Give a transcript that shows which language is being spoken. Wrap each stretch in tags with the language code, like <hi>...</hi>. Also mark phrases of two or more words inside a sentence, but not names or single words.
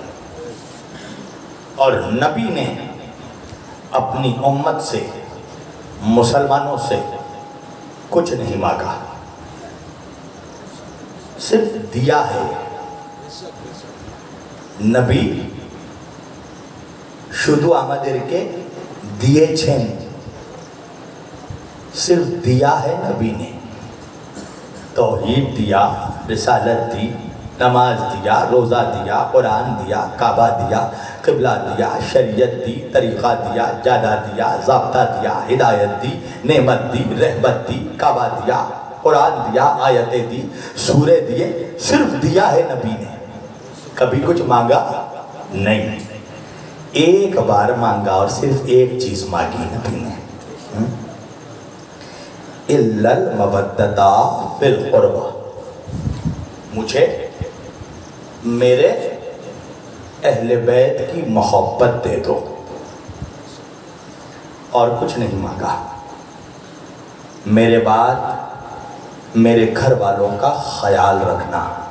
<ur>اور نبی نے اپنی امت سے، مسلمانوں سے کچھ نہیں مانگا، صرف دیا ہے.</ur> <bn>نبی শুধু আমাদেরকে দিয়েছেন,</bn> <ur>صرف دیا ہے نبی نے. توحید دیا، رسالت دی، نماز دیا، روزہ دیا، قرآن دیا، کعبہ دیا، قبلہ دیا، شریعت دی، طریقہ دیا، جادہ دیا، ضابطہ دیا، ہدایت دی، نعمت دی، رحمت دی، کعبہ دیا، قرآن دیا، آیتیں دی، سورے دیے. صرف دیا ہے نبی نے، کبھی کچھ مانگا نہیں. ایک بار مانگا اور صرف ایک چیز مانگی نبی نے،</ur> <ar>اِلَّا الْمَوَدَّةَ فِي الْقُرْبَى.</ar> <ur>مجھے میرے اہل بیت کی محبت دے دو، اور کچھ نہیں مانگا. میرے بعد میرے گھر والوں کا خیال رکھنا.</ur>